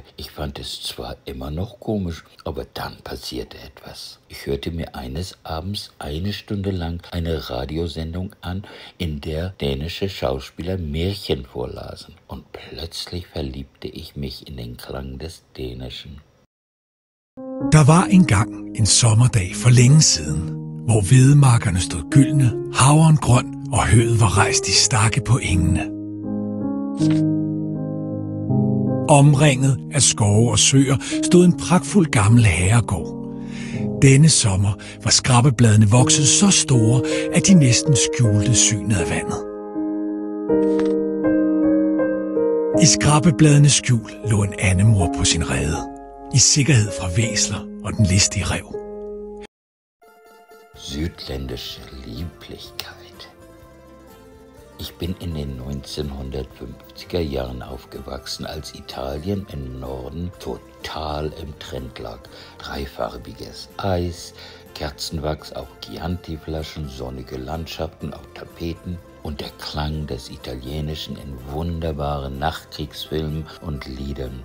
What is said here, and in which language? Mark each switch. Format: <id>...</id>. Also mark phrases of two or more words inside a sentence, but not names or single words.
<de>Ich fand es zwar immer noch komisch, aber dann passierte etwas. Ich hörte mir eines Abends 1 Stunde lang eine Radiosendung an, in der dänische Schauspieler Märchen vorlasen. Und plötzlich verliebte ich mich in den Klang des Dänischen.</de> <da>Der var engang en sommerdag for længe siden, hvor hvedemarkerne stod gyldne, havren grøn og høet var rejst i stakke på engene. Omringet af skove og søer stod en pragtfuld gammel herregård. Denne sommer var skrabbebladene vokset så store, at de næsten skjulte synet af vandet. I skrabbebladenes skjul lå en andemor på sin rede, i sikkerhed fra væsler og den listige ræv.</da> <de>Südländische Lieblichkeit. Ich bin in den 1950er Jahren aufgewachsen, als Italien im Norden total im Trend lag. Dreifarbiges Eis, Kerzenwachs auf Chianti-Flaschen, sonnige Landschaften auf Tapeten und der Klang des Italienischen in wunderbaren Nachkriegsfilmen und Liedern.</de>